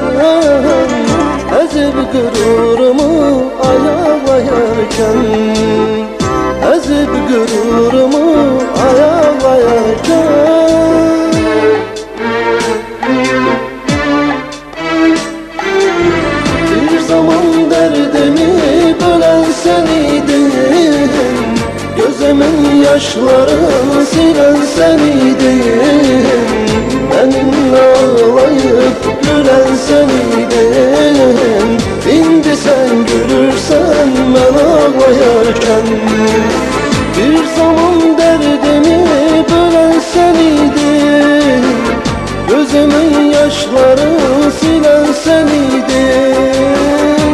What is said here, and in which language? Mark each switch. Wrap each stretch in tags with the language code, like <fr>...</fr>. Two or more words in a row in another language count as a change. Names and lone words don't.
<az>Əzib qürurumu ayaqlayarkən, əzib qürurumu ayaqlayarkən. Bir zaman dərdimi bölən sən idin, gözümün yaşlarını silən sən idin.</az> <tr>Benimle ağlayıp gülen sen idin.</tr> <az>İndi sen gülürsen ben ağlayarken. Bir zaman derdimi bölen sen idin, gözümün yaşlarını silen sen idin.</az>